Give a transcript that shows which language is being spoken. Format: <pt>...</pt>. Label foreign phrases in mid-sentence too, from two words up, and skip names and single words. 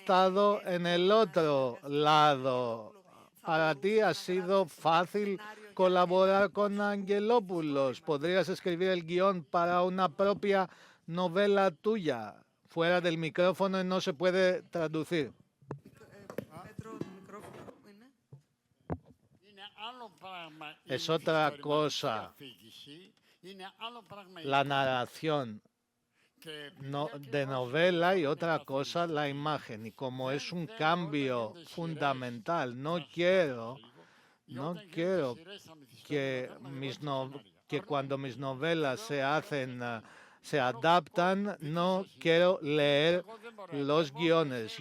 <es>estado en el otro lado. Para ti ha sido fácil colaborar con Angelopoulos. Podrías escribir el guión para una propia novela tuya. Fuera del micrófono y no se puede traducir.</es> <el>Πέτρο, το μικρόφωνο που είναι.</el> <es>Es otra cosa la narración de novela y otra cosa la imagen. Y como es un cambio fundamental, no quiero que cuando mis novelas se adaptan, no quiero leer los guiones.</es>